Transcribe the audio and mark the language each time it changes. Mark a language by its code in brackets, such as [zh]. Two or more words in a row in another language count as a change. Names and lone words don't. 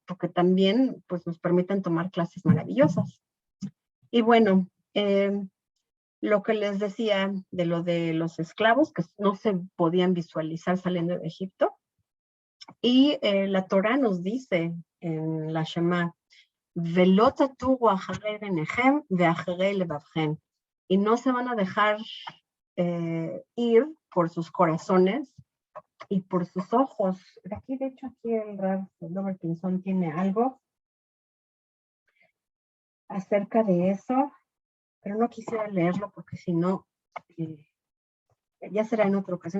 [es] Porque también pues, nos permiten tomar clases maravillosas. Y bueno, lo que les decía de lo de los esclavos, que no se podían visualizar saliendo de Egipto. Y la Torah nos dice en la Shema, [he] "ולא תתורו אחרי עיניכם ואחרי לבבכם", [es] y no se van a dejar ir por sus corazones y por sus ojos. Aquí, de hecho, aquí el Robert Pinson tiene algo acerca de eso, pero no quisiera leerlo porque si no, ya será en otra ocasión.